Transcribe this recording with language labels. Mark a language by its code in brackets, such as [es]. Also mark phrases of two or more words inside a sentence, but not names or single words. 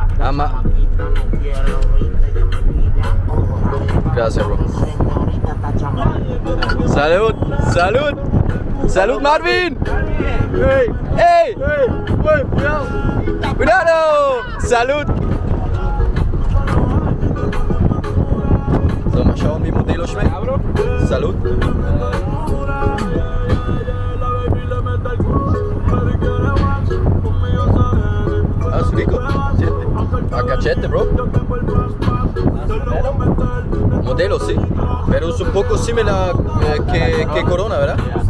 [es] Ama. No quiero viste, ella me pilla, ojo, Gracias, bro. señorita está chamando. Salud, salud. Salud, Marvin. ¡Ey! ¡Ey! Cuidado. ¡Cuidado! ¡Salud! [de] So, mal schauen, wie Modelo schmeckt. [es] Salud. Ah, es rico. A cachete, bro. Modelo, sí. Pero es un poco similar que Corona, ¿verdad?